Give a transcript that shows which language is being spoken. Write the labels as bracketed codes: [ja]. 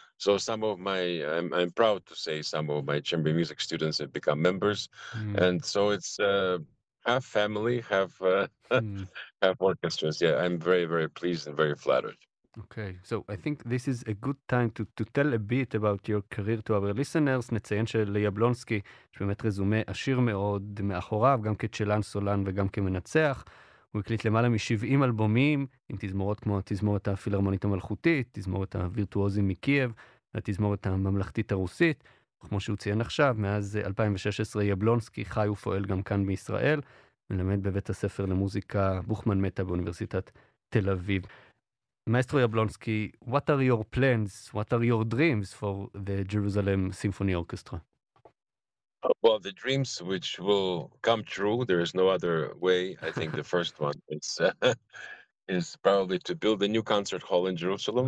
[en] So some of my, I'm proud to say, some of my chamber music students have become members. Mm. And so it's half family, half half orchestras. Yeah, I'm very, very pleased and very flattered. Okay, so I think this is a good time to tell a bit about your career to our listeners. [he] נציין שליאבלונסקי, שבאמת רזומה עשיר מאוד מאחוריו, גם כצ'לן סולן וגם כמנצח. הוא הקליט למעלה מ-70 אלבומים, עם תזמורות כמו התזמורת הפילרמונית המלכותית, תזמורת הווירטואוזים מקייב, התזמורת הממלכתית הרוסית. כמו שהוא ציין עכשיו, מאז 2016 יבלונסקי חי ופועל גם כאן בישראל, מלמד בבית הספר למוזיקה בוכמן מטה באוניברסיטת תל אביב. [en] Maestro Yablonsky, what are your plans, what are your dreams for the Jerusalem Symphony Orchestra? Well, the dreams which will come true, there is no other way. I think the first one is probably to build a new concert hall in Jerusalem.